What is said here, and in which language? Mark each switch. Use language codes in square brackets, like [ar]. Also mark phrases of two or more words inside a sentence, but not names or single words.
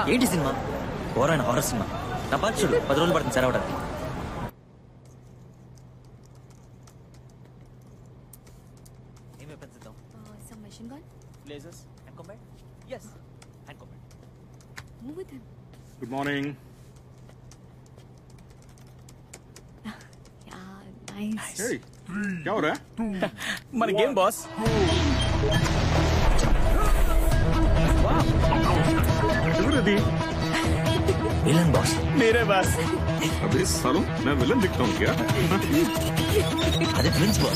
[te] ఏంటి సినిమా? ఘోరమైన హారర్ సినిమా. నా పాత చూడు, 10 రోజులు పడుతుంది సరే అవడానికి. [en] Good morning. [hi] क्या हो रहा है? [te] మన [en] game boss. villain boss. [hi] मेरे बॉस. अबे सालों, मैं विलन दिखता हूँ क्या? [en] अरे twins boss.